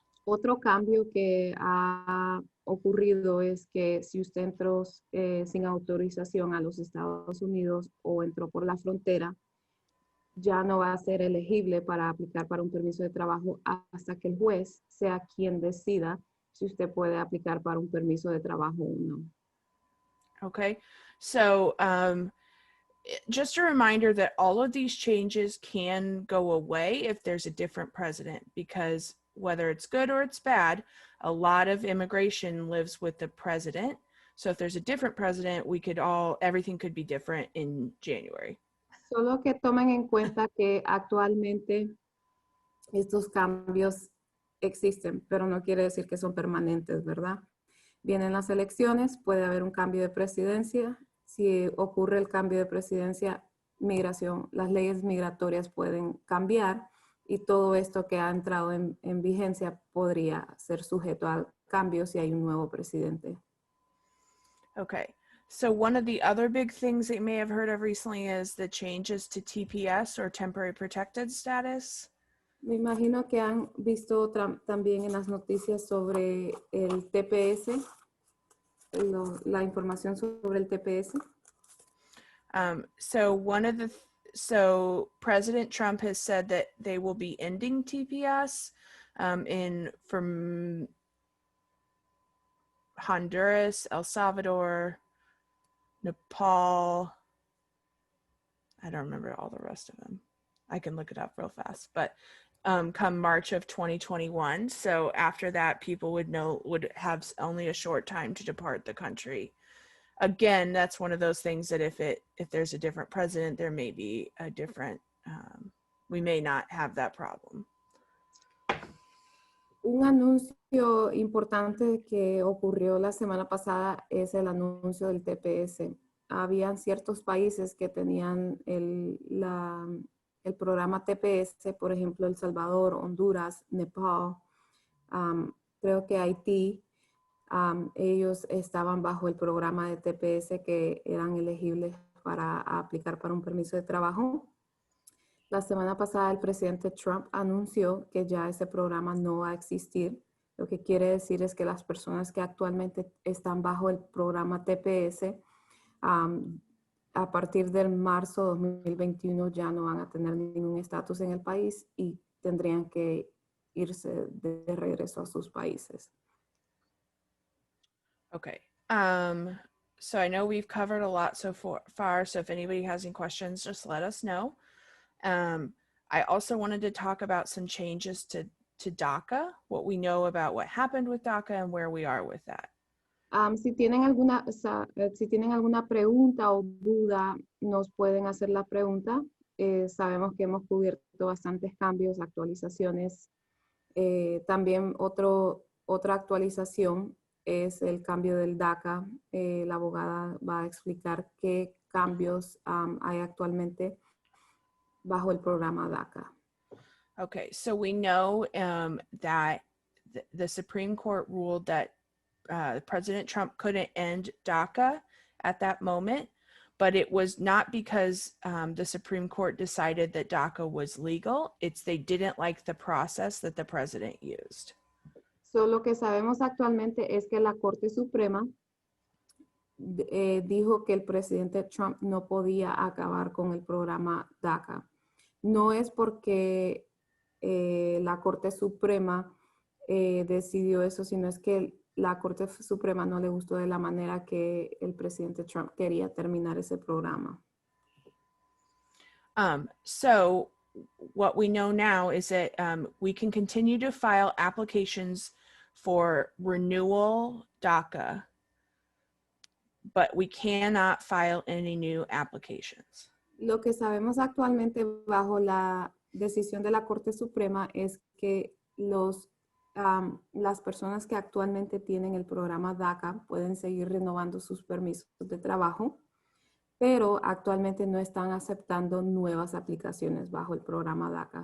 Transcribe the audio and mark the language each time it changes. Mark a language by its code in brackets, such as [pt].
[es] Otro cambio que ha ocurrido es que si usted entró sin autorización a los Estados Unidos o entró por la frontera, ya no va a ser elegible para aplicar para un permiso de trabajo hasta que el juez sea quien decida si usted puede aplicar para un permiso de trabajo o no. [en] Okay, so just a reminder that all of these changes can go away if there's a different president, because whether it's good or it's bad, a lot of immigration lives with the president. So if there's a different president, everything could be different in January. [es] Solo que tomen en cuenta que actualmente estos cambios existen, pero no quiere decir que son permanentes, ¿verdad? Vienen las elecciones, puede haber un cambio de presidencia. Si ocurre el cambio de presidencia, las leyes migratorias pueden cambiar y todo esto que ha entrado en vigencia podría ser sujeto a cambios si hay un nuevo presidente. [en] Okay, so one of the other big things that you may have heard of recently is the changes to TPS or temporary protected status. [es] Me imagino que han visto también en las noticias sobre el TPS, la información sobre el TPS. [en] So President Trump has said that they will be ending TPS from Honduras, El Salvador, Nepal. I don't remember all the rest of them. I can look it up real fast, but come March of 2021. So after that, people would have only a short time to depart the country. Again, that's one of those things that if there's a different president, there may be a different, we may not have that problem. [es] Un anuncio importante que ocurrió la semana pasada es el anuncio del TPS. Habían ciertos países que tenían el programa TPS, por ejemplo, El Salvador, Honduras, Nepal, creo que Haití, ellos estaban bajo el programa de TPS que eran elegibles para aplicar para un permiso de trabajo. La semana pasada el presidente Trump anunció que ya ese programa no va a existir. Lo que quiere decir es que las personas que actualmente están bajo el programa TPS, a partir del marzo 2021 ya no van a tener ningún estatus en el país y tendrían que irse de regreso a sus países. [en] Okay. So I know we've covered a lot so far. So if anybody has any questions, just let us know. I also wanted to talk about some changes to Daca, what we know about what happened with Daca and where we are with that. [es] Si tienen alguna pregunta o duda, nos pueden hacer la pregunta. Sabemos que hemos cubierto bastantes cambios, actualizaciones. También otra actualización es el cambio del Daca. La abogada va a explicar qué cambios hay actualmente bajo el programa Daca. [en] Okay, so we know that the Supreme Court ruled that President Trump couldn't end Daca at that moment, but it was not because the Supreme Court decided that Daca was legal. It's they didn't like the process that the president used. [es] So, lo que sabemos actualmente es que la Corte Suprema dijo que el presidente Trump no podía acabar con el programa Daca. No es porque la Corte Suprema decidió eso, sino es que la Corte Suprema no le gustó de la manera que el presidente Trump quería terminar ese programa. [en] So what we know now is that we can continue to file applications for renewal DACA, but we cannot file any new applications. [es] Lo que sabemos actualmente bajo la decisión de la Corte Suprema es que las personas que actualmente tienen el programa DACA pueden seguir renovando sus permisos de trabajo, pero actualmente no están aceptando nuevas aplicaciones bajo el programa DACA.